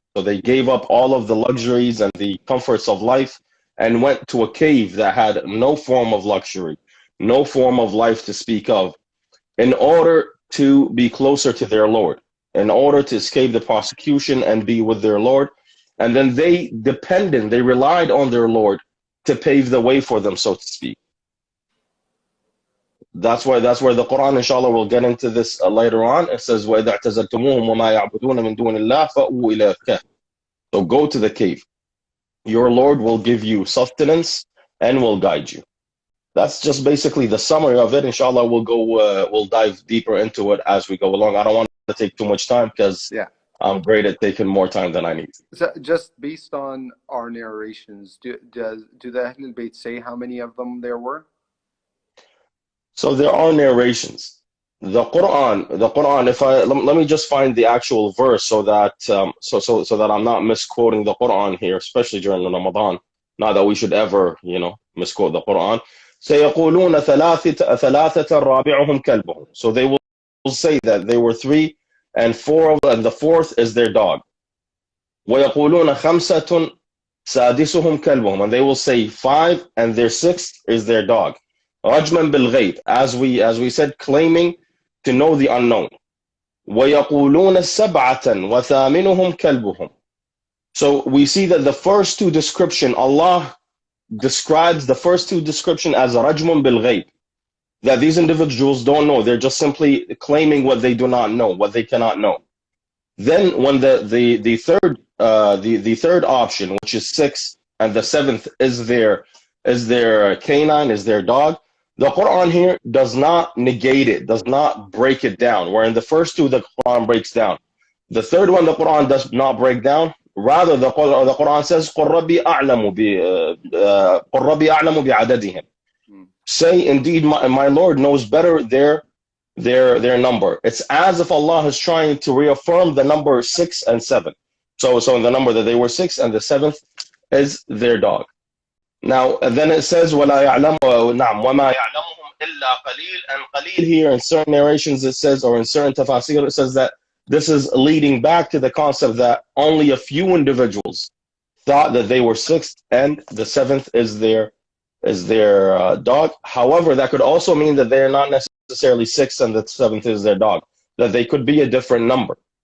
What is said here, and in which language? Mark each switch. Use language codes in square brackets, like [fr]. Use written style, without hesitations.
[en] So they gave up all of the luxuries and the comforts of life and went to a cave that had no form of luxury, no form of life to speak of, in order to be closer to their Lord, in order to escape the prosecution and be with their Lord. And then they relied on their Lord to pave the way for them, so to speak. That's where the Quran, inshallah, will get into this later on. It says, [ar] وَإِذَا اعْتَزَلْتُمُوهُمْ وَمَا يَعْبُدُونَ مِن دُونِ اللَّهِ فَأْوُوا إِلَى الْكَهْفِ. [en] So go to the cave. Your Lord will give you sustenance and will guide you. That's just basically the summary of it. Inshallah, we'll dive deeper into it as we go along. I don't want to take too much time because I'm great at taking more time than I need. So just based on our narrations, do the Ahlul Bayt say how many of them there were? So there are narrations. The Quran. Let me just find the actual verse so that so that I'm not misquoting the Quran here, especially during Ramadan. Not that we should ever, misquote the Quran. [ar] سيقولون ثلاثة رابعهم كلبهم. [en] So they will say that they were three, and the fourth is their dog. [ar] ويقولون خمسة سادسهم كلبهم. [en] And they will say five, and their sixth is their dog. [ar] رجما بالغيب, [en] as we said, claiming to know the unknown. [ar] ويقولون سبعة وثامنهم كلبهم. [en] So we see that the first two description, Allah describes the first two description as [ar] رجم بالغيب, [en] that these individuals don't know. They're just simply claiming what they do not know, what they cannot know. Then when the third option, which is 6, and the 7th is their canine, is their dog, the Quran here does not negate it, does not break it down. Where in the first two the Quran breaks down, the third one the Quran does not break down. Rather, the Quran says [ar] قُلْ رَبِّي أَعْلَمُ بِعَدَدِهِمْ. [en] Say, indeed, my Lord knows better their number. It's as if Allah is trying to reaffirm the number 6 and 7. So in the number that they were 6, and the 7th is their dog. Now, then it says, [ar] وَلَا يَعْلَمُ نعم وَمَا يَعْلَمُهُمْ إِلَّا قَلِيلٌ. [en] And qalil here, in certain narrations it says, or in certain tafasir it says that this is leading back to the concept that only a few individuals thought that they were 6th and the 7th is their dog. However, that could also mean that they are not necessarily 6 and the 7th is their dog, that they could be a different number.